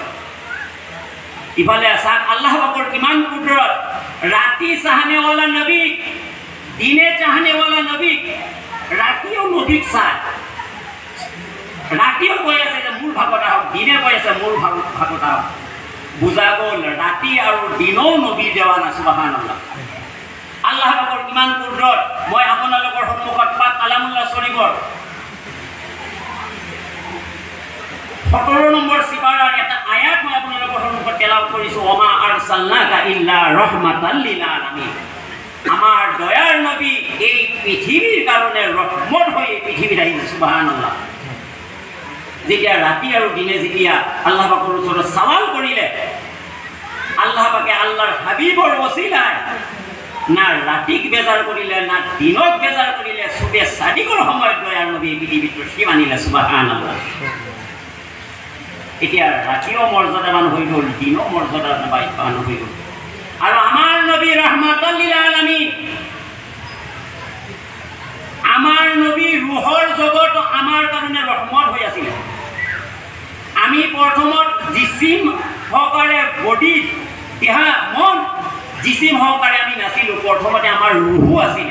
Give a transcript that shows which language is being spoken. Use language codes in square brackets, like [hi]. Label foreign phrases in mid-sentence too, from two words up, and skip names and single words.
[as] ইফালে চাওক আল্লাহ পাকৰ কিমান কুদৰত। ৰাতি চাহানেৱালা নবীক, দিনে চাহানেৱালা নবীক, ৰাতিও নবীক চায়। ৰাতিও কৈ আছে যে মোৰ ভাগত আহক, দিনে কৈ আছে মোৰ ভাগত আহক। বুজা গ'ল ৰাতি আৰু দিনও নবী দেৱানা। সুবহানাল্লাহ। আল্লাহ পাকৰ কিমান কুদৰত। মই আপোনালোকৰ সন্মুখত পাক কালামুল্লাহ শৰীফৰ 17 নম্বৰ সিপাৰাৰ এটা আয়াত মই আপোনালোকৰ সন্মুখত তেলাওয়াত কৰিছোঁ। [ar] وما أرسلناك إلا رحمة للعالمين. [as] আমাৰ দয়াৰ নবী এই পৃথিৱীৰ কাৰণে ৰহমত হৈ এই পৃথিৱীত আহিছে। সুবহানাল্লাহ। যেতিয়া ৰাতি আৰু দিনে যেতিয়া আল্লাহ পাকৰ ওচৰত সৱাল কৰিলে, আল্লাহ পাকে আল্লাহৰ হাবিবৰ ওসিলায় না ৰাতিক বেজাৰ কৰিলে না দিনক বেজাৰ কৰিলে, চবে চাদিকৰ সময়ত দয়াৰ নবী পৃথিৱীত তৰ্চিব আনিলে। সুবহানাল্লাহ। এতিয়া ৰাতিও মৰ্যাদাবান হৈ গ'ল, দিনও মৰ্যাদাবান হৈ গ'ল। আৰু আমাৰ নবী [ar] رحمة للعالمين, [as] আমাৰ নবী ৰুহৰ জগত আমাৰ কাৰণে ৰহমত হৈ আছিলে। আমি প্ৰথমত জিসিম সহকাৰে বডি দেহা মন জিসিম সহকাৰে আমি নাছিলোঁ। প্ৰথমতে আমাৰ ৰুহু আছিলে।